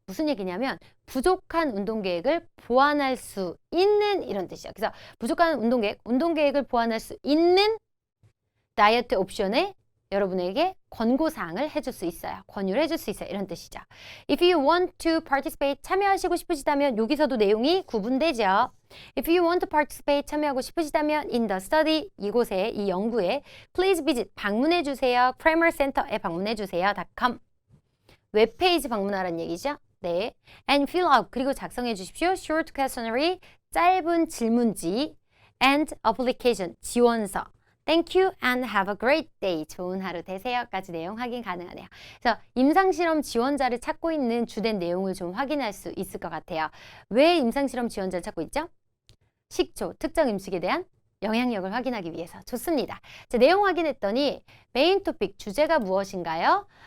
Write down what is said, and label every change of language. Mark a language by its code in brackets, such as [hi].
[ko] 무슨 얘기냐면 부족한 운동 계획을 보완할 수 있는 이런 뜻이죠. 그래서 부족한 운동 계획을 보완할 수 있는 다이어트 옵션에 여러분에게 권고사항을 해줄 수 있어요. 권유를 해줄 수 있어요. 이런 뜻이죠. [en] If you want to participate, [ko] 참여하시고 싶으시다면 여기서도 내용이 구분되죠. [en] If you want to participate, [ko] 참여하고 싶으시다면 [en] in the study, [ko] 이곳에, 이 연구에 [en] please visit, [ko] 방문해주세요. kramercenter에 방문해주세요. .com 웹페이지 방문하라는 얘기죠. 네. [en] And fill out, [ko] 그리고 작성해 주십시오. [en] short questionnaire, [ko] 짧은 질문지 [en] and application, [ko] 지원서. [en] Thank you and have a great day. [ko] 좋은 하루 되세요.까지 내용 확인 가능하네요. 그래서 임상실험 지원자를 찾고 있는 주된 내용을 좀 확인할 수 있을 것 같아요. 왜 임상실험 지원자를 찾고 있죠? 식초, 특정 음식에 대한 영향력을 확인하기 위해서. 좋습니다. 자, 내용 확인했더니 메인 토픽, 주제가 무엇인가요?